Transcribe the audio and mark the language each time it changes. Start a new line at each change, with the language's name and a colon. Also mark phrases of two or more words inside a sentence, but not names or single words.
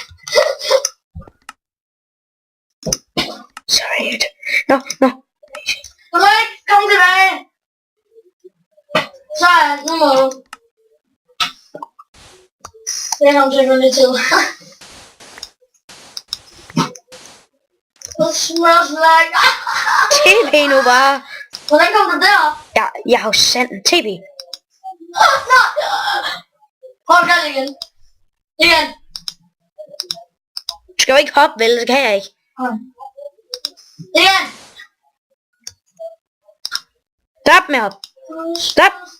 Danish: Sorry. Nå. Du må ikke komme tilbage. Så nu må du. Det er nok sikkert lidt tid. Det
English: smells like...
Danish: TB nu bare. Hvordan kom du derop? Ja, jeg har jo sendt TB. Prøv at gøre det igen. Igen. Du skal jo ikke hoppe, vel? Det kan jeg ikke. Igen. Stop med op. Stop.